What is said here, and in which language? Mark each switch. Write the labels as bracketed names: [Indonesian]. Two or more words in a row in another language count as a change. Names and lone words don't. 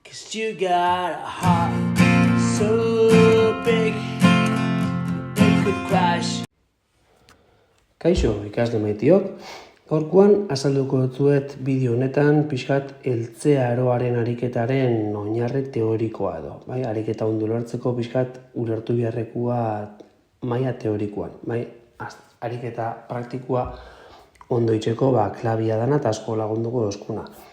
[English] 'Cause you got a heart so big it could crash. [Basque] Kaixo, ikasle maitiok, gaurkoan azalduko dutzuet bideo honetan pixkat heltze aroaren ariketaren oinarri teorikoa edo. Bai, ariketa ondo ulertzeko pixkat ulertu beharrekoa maila teorikoan. Bai, ariketa praktikoa ondo itxeko klabia dana eta asko lagunduko dozkuna.